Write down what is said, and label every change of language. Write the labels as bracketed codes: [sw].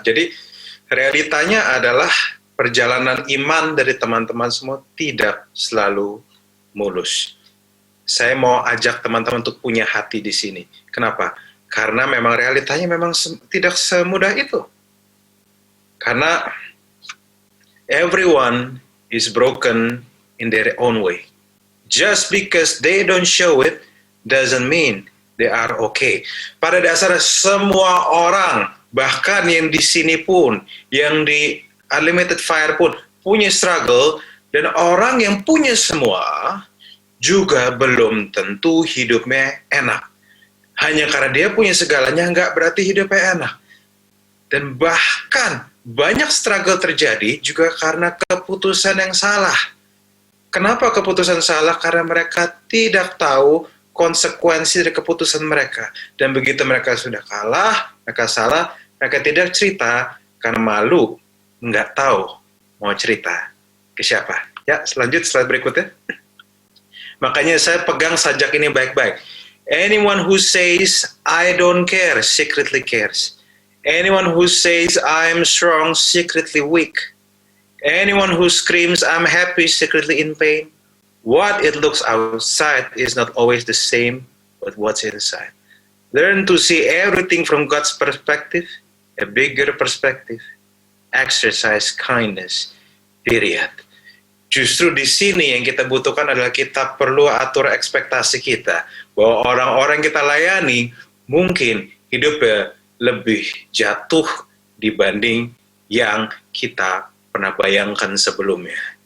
[id] Jadi realitanya adalah perjalanan iman dari teman-teman semua tidak selalu mulus. Saya mau ajak teman-teman untuk punya hati di sini. Kenapa? Karena memang realitanya memang tidak semudah itu. Karena [en] everyone is broken in their own way. Just because they don't show it doesn't mean they are okay. [id] Pada dasarnya semua orang, bahkan yang di sini pun, yang di Unlimited Fire pun punya struggle, dan orang yang punya semua juga belum tentu hidupnya enak. Hanya karena dia punya segalanya nggak berarti hidupnya enak. Dan bahkan banyak struggle terjadi juga karena keputusan yang salah. Kenapa keputusan salah? Karena mereka tidak tahu konsekuensi dari keputusan mereka. Dan begitu mereka sudah kalah, mereka salah, mereka tidak cerita karena malu, nggak tahu mau cerita ke siapa. Ya, selanjut slide berikutnya. Makanya saya pegang sajak ini baik-baik. [en] Anyone who says, I don't care, secretly cares. Anyone who says, I'm strong, secretly weak. Anyone who screams, I'm happy, secretly in pain. What it looks outside is not always the same with what's inside. Learn to see everything from God's perspective, a bigger perspective. Exercise kindness, period. [id] Justru di sini yang kita butuhkan adalah kita perlu atur ekspektasi kita bahwa orang-orang kita layani mungkin hidupnya lebih jatuh dibanding yang kita pernah bayangkan sebelumnya.